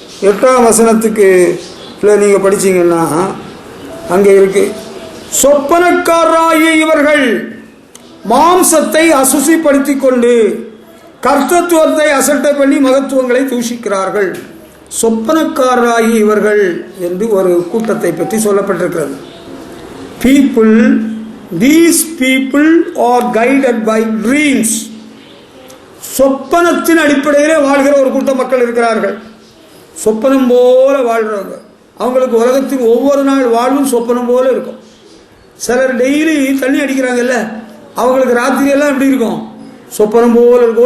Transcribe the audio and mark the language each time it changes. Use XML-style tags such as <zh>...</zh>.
<ta>8ஆம் வசனத்துக்கு நீங்க படிச்சீங்கன்னா அங்க இருக்கு, சொப்பனக்காரராகிய இவர்கள் மாம்சத்தை அசுசிப்படுத்திக் கொண்டு கர்த்தத்துவத்தை அசட்டை பண்ணி மகத்துவங்களை தூஷிக்கிறார்கள். சொப்பனக்காரராகி இவர்கள் என்று ஒரு கூட்டத்தை பற்றி சொல்லப்பட்டிருக்கிறது.</ta> <en>people, these people are guided by dreams.</en> <ta>சொப்பனத்தின் அடிப்படையில் வாழ்கிற ஒரு கூட்ட மக்கள் இருக்கிறார்கள். சொப்பனம் போல வாழ்றவங்க. அவங்களுக்கு உலகத்தின் ஒவ்வொரு நாள் வாழ்வும் சொப்பனம் போல இருக்கும். சிலர் டெய்லி தண்ணி அடிக்கிறாங்கல்ல, அவங்களுக்கு ராத்திரி எல்லாம் எப்படி இருக்கும்? சொப்பனம் போல இருக்கும்.</ta>